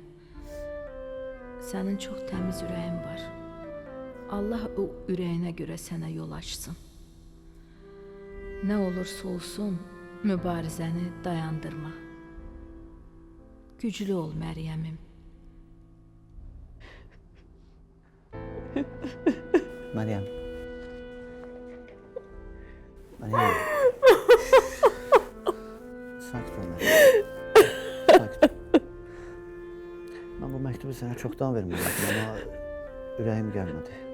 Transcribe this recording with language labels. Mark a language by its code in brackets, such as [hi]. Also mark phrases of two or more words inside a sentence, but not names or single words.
[az] Sənin çox təmiz ürəyin var. Allah o ürəyinə görə sənə yol açsın. Nə olursa olsun, mübarizəni dayandırma. Güclü ol, Məryəmim. Meryem. Meryem. Sakit ol Meryem. Sakit ol. [tr] Ben bu mektubu sana çoktan vermeliydim ama yüreğim gelmedi.